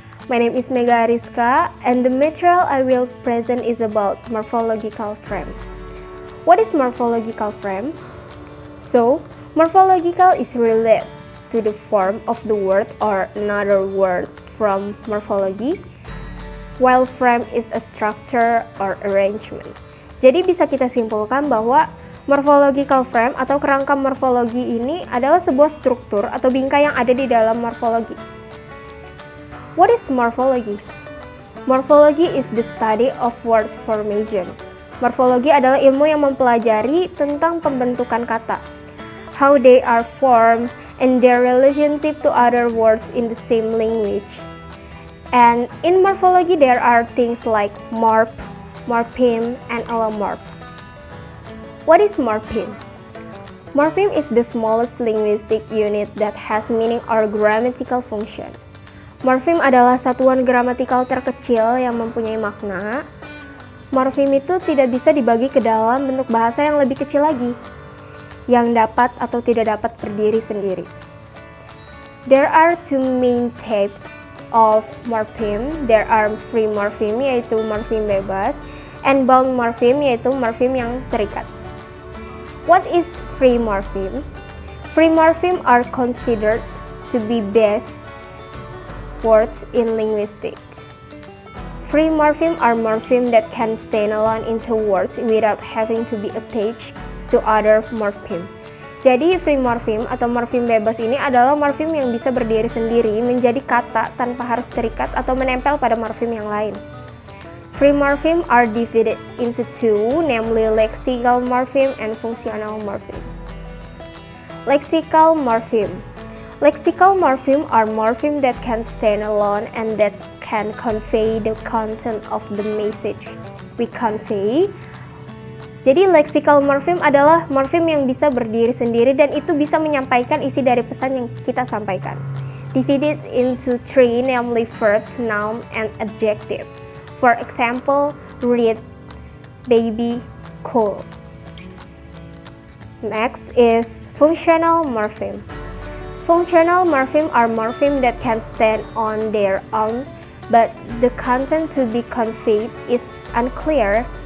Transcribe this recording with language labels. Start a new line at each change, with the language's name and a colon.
English: My name is Mega Ariska and the material I will present is about morphological frame. What is morphological frame? So, morphological is related to the form of the word or another word from morphology, while frame is a structure or arrangement.
Indonesian: Jadi bisa kita simpulkan bahwa morphological frame atau kerangka morfologi ini adalah sebuah struktur atau bingkai yang ada di dalam morfologi.
English: What is morphology? Morphology is the study of word formation.
Indonesian: Morfologi adalah ilmu yang mempelajari tentang pembentukan kata,
English: how they are formed, and their relationship to other words in the same language. And in morphology there are things like morph, morpheme, and allomorph. What is morpheme? Morpheme is the smallest linguistic unit that has meaning or grammatical function.
Indonesian: Morpheme adalah satuan gramatikal terkecil yang mempunyai makna. Morpheme itu tidak bisa dibagi ke dalam bentuk bahasa yang lebih kecil lagi, yang dapat atau tidak dapat berdiri sendiri.
English: There are two main types of morpheme. There are free morpheme,
Indonesian: yaitu morpheme bebas,
English: and bound morpheme,
Indonesian: yaitu morpheme yang terikat.
English: What is free morpheme? Free morpheme are considered to be best words in linguistics. Free morpheme are morpheme that can stand alone into words without having to be attached to other morpheme.
Indonesian: Jadi free morpheme atau morpheme bebas ini adalah morpheme yang bisa berdiri sendiri menjadi kata tanpa harus terikat atau menempel pada morpheme yang lain.
English: Free morpheme are divided into two, namely lexical morpheme and functional morpheme. Lexical morpheme. Lexical morpheme are morpheme that can stand alone and that can convey the content of the message we convey.
Indonesian: Jadi lexical morpheme adalah morpheme yang bisa berdiri sendiri dan itu bisa menyampaikan isi dari pesan yang kita sampaikan.
English: Divided into three, namely verbs, noun, and adjective. For example, read, baby, cool. Next is functional morpheme. Functional morpheme are morpheme that can stand on their own, but the content to be conveyed is unclear.